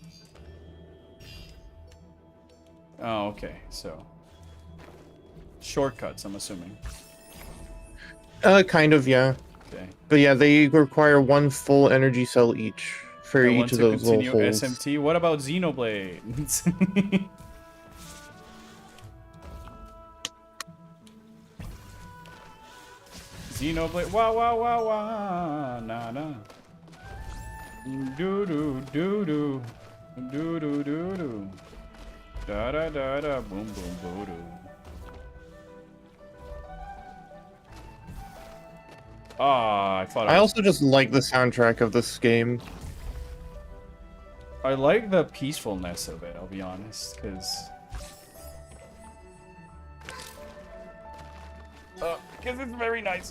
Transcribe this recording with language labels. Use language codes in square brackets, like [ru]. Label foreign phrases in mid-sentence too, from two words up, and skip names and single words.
[en] Oh, okay. So shortcuts, I'm assuming. Kind of, yeah. Okay. But yeah, they require one full energy cell each for I want each of to those little continue holes. SMT. What about Xenoblade? Xenoblade. Wah wah wah wah. Nah nah. Doo doo doo doo. Doo doo doo doo. Da da da da. Boom boom boo doo. Ah, I thought I also just like the soundtrack of this game. I like the peacefulness of it, I'll be honest, because it's very nice.